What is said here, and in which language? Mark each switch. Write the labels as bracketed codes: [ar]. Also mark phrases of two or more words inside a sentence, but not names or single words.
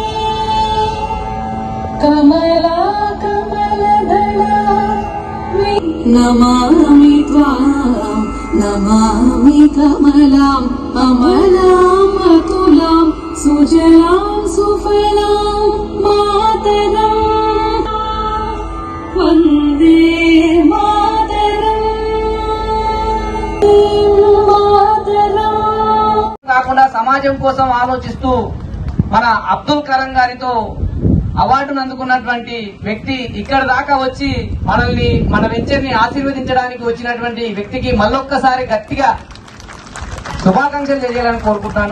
[sa] कमला कमलदला नमामि त्वां नमामि कमलाम् अमलाम् अतुलां सुजलां सुफलां मातरम् वन्दे मातरम् [te] కాకుండా సమాజం కోసం ఆలోచిస్తూ మన అబ్దుల్ కలాం గారితో అవార్డును అందుకున్నటువంటి వ్యక్తి ఇక్కడ దాకా వచ్చి మనల్ని మన వెంచర్ని ఆశీర్వదించడానికి వచ్చినటువంటి వ్యక్తికి మళ్ళొక్కసారి గట్టిగా శుభాకాంక్షలు తెలియాలని కోరుకుంటున్నాను.